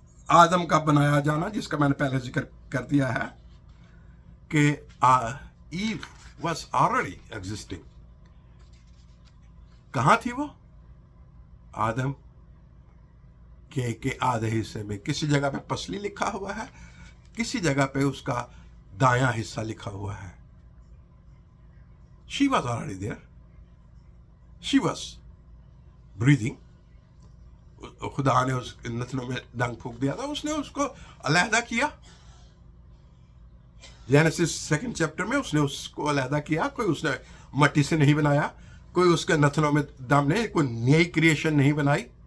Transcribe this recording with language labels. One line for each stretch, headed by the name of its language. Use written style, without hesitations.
Hindi: आदम का बनाया जाना, जिसका मैंने पहले जिक्र कर दिया है कि ईव
English: was already existing।
Hindi: कहां थी वो? आदम के आधे हिस्से में किसी जगह पे पसली लिखा हुआ है, किसी जगह पे उसका दायां हिस्सा लिखा हुआ है।
English: She was already there, she was breathing।
Hindi: खुदा ने उस नथनों में डंक फूंक दिया था, उसने उसको अलहदा किया। जेनेसिस 2nd चैप्टर में उसने उसको अलहदा किया। कोई उसने मट्टी से नहीं बनाया, कोई उसके नथनों में दम नहीं, कोई नई क्रिएशन नहीं बनाई।